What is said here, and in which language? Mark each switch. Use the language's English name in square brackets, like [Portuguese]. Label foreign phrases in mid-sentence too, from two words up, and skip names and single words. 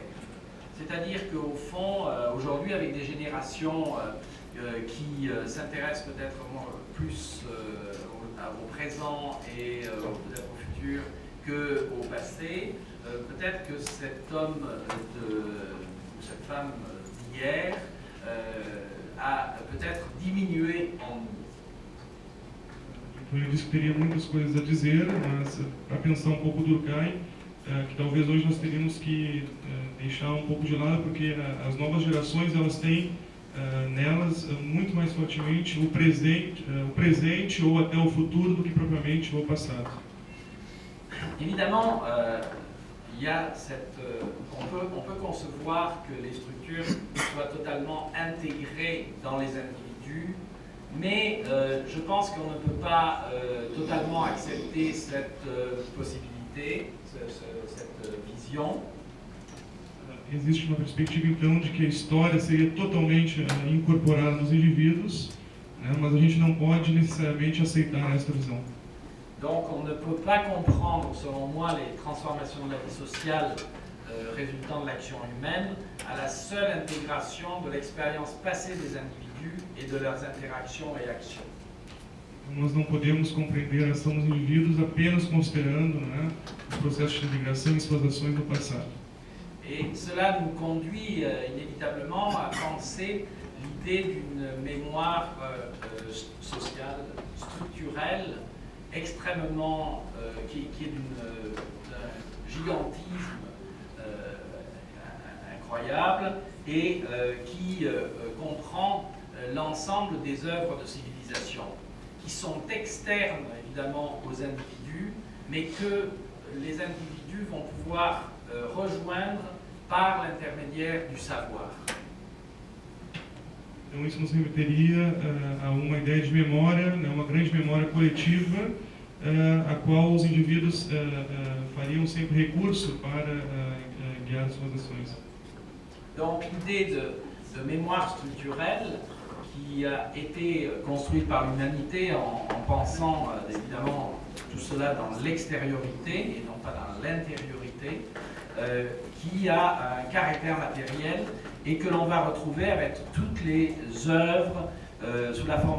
[French] C'est-à-dire qu'au fond, aujourd'hui, avec des générations qui s'intéressent peut-être plus au présent et peut-être au futur qu'au passé, peut-être que cet homme ou cette femme d'hier a peut-être diminué en nous. [Portuguese] Então ele disse que teria muitas coisas a dizer, mas para pensar um pouco Durkheim, que talvez hoje nós teríamos que deixar um pouco de lado, porque as novas gerações elas têm nelas muito mais fortemente o presente ou até o futuro do que propriamente o passado. [French] Évidemment, il y a on peut concevoir que les structures soient totalement intégrées dans les individus, mais je pense qu'on ne peut pas totalement accepter cette possibilité, cette vision. [Portuguese] Existe uma perspectiva então de que a história seria totalmente incorporada nos indivíduos, né, mas a gente não pode necessariamente aceitar esta visão. [French] Donc on ne peut pas comprendre, selon moi, les transformations de la vie sociale résultant de l'action humaine à la seule intégration de l'expérience passée des individus et de leurs interactions et actions. [Portuguese] Nós não podemos compreender a ação dos indivíduos apenas considerando, né, os processos de integração e suas ações no passado. [French] Et cela nous conduit inévitablement à penser l'idée d'une mémoire sociale, structurelle, extrêmement, qui est d'un gigantisme incroyable et qui comprend l'ensemble des œuvres de civilisation, qui sont externes évidemment aux individus, mais que les individus vont pouvoir rejoindre par l'intermédiaire du savoir. [Portuguese] Então isso nos remeteria a uma ideia de memória, né, uma grande memória coletiva, a qual os indivíduos fariam sempre recurso para guiar suas ações. [French] Donc l'idée de mémoire structurelle qui a été construite par l'humanité en pensant évidemment tout cela dans l'extériorité et non pas dans l'intériorité, qui a un caractère matériel et que l'on va retrouver avec toutes les œuvres sous la forme